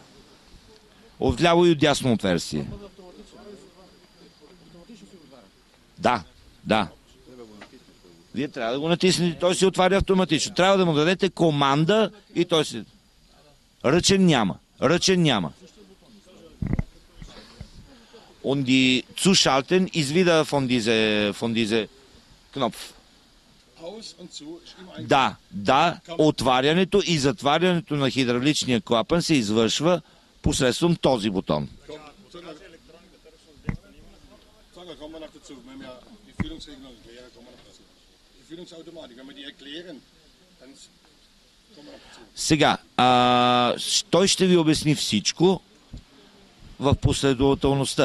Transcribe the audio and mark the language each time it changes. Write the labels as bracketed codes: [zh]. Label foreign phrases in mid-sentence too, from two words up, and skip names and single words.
[bg] Отляво и отдясно отверстие. Да. Вие трябва да го натиснете, той се отваря автоматично. Трябва да му дадете команда и той се... Ръчен няма. [de] Und die Zuschalten ist wieder von diese Knopf. [bg] Да, отварянето и затварянето на хидравличния клапан се извършва посредством този бутон. Сега, той ще ви обясни всичко в последователността.